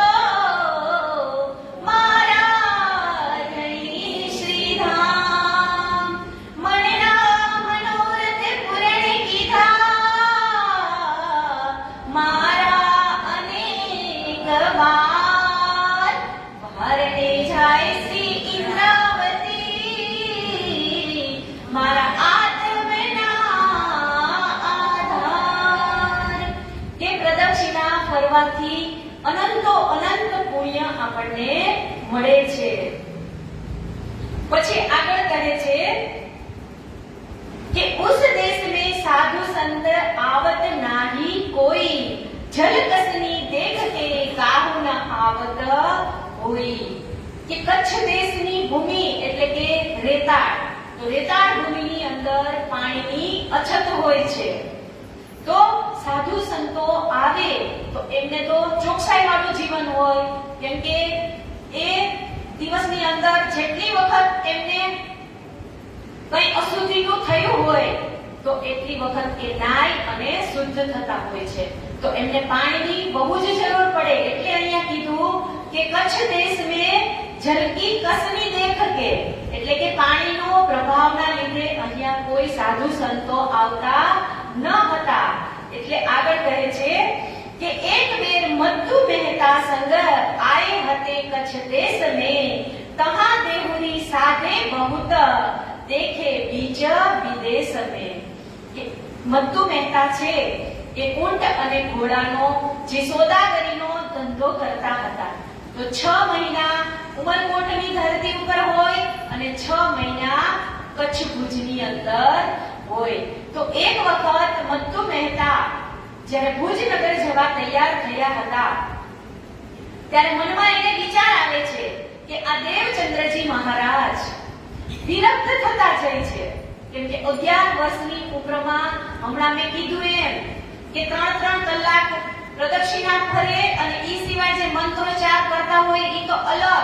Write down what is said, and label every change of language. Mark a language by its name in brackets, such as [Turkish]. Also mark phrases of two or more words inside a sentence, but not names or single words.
[Gujarati] મારા ધણી શ્રીધામ મનના મનોરથ પૂરણ કીધા મારા અનેક વાર ભારતે જાય શ્રી ઇન્દ્રાવતી મારા આત્મના આધાર. કે પ્રદક્ષિણા કરવાથી અનંતો અનંત પુણ્ય આપણને મળે છે. પછી આગળ કહે છે કે [Hindi] उस देश में साधु संत आवत नाही कोई जल कसनी देख के काहू न आवत હોય. [Gujarati] કે કચ્છ દેશની ભૂમિ એટલે કે રેતાળ તો રેતાળ ભૂમિની અંદર પાણીની અછત હોય છે. તો સાધુ સંતો આવે તો એમને તો ચોકસાઈ વાળું જીવન હોય કેમ કે એ દિવસની અંદર જેટલી વખત એમને કઈ અશુદ્ધિનું થયું હોય તો એટલી વખત એ નાય અને શુદ્ધ થતા હોય છે. તો એમને પાણીની બહુ જ જરૂર પડે. એટલે અહીંયા કીધું કે કચ્છ દેશ [Hindi] में जल की कसनी देख के [Gujarati] એટલે કે પાણીનો પ્રભાવના લીધે અહીંયા કોઈ સાધુ સંતો આવતા ન હતા. એટલે આગળ કહે છે કે [Hindi] एक बेर मद्दु मेहता संग आए हते कच्छ देश में तहां देहुरी साधे बहुत देखे बीज विदेश में. [Gujarati] કે મદ્દુ મહેતા છે એ ઊંટ અને ઘોડાનો જે સોદાગરીનો ધંધો કરતા હતા. તો 6 મહિના ઉમરકોટની ધરતી ઉપર હોય અને 6 મહિના કચ્છ ભુજની અંદર હોય. તો એક વખત મદ્દુ મહેતા જ્યારે ભુજનગર જવા તૈયાર થયા હતા ત્યારે મનમાં એને વિચાર આવે છે કે આ દેવચંદ્રજી મહારાજ વિરક્ત થતા જાય છે, કેમ કે 11 વર્ષની ઉંમરમાં હમણાં મેં કીધું એમ કે 3 કલાક પ્રદક્ષિણા ફરે અને ઈ સિવાય જે મંત્રોચ્ચાર કરતા હોય ઈ તો અલગ.